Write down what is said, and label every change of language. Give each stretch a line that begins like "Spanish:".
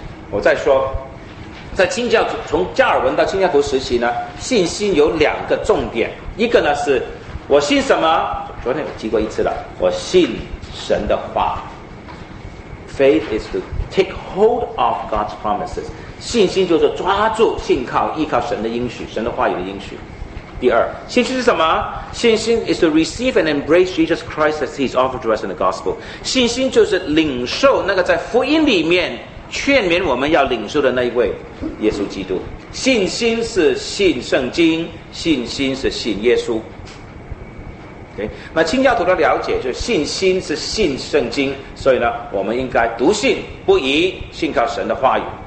Chinese: 我再说，在清教徒从加尔文到清教徒时期呢，信心有两个重点，一个呢是我信什么？昨天我提过一次了，我信神的话。
English: Faith is to take hold of God's promises。
Chinese: 信心就是抓住、信靠、依靠神的应许、神的话语的应许。第二，信心是什么？
English: 信心 is to receive and embrace Jesus Christ as He's offered to us in the gospel。
Chinese: 信心就是领受那个在福音里面劝勉我们要领受的那一位耶稣基督。信心是信圣经，信心是信耶稣。
English: Okay?
Chinese: 那清教徒的了解就是信心是信圣经，所以呢，我们应该笃信不疑，信靠神的话语。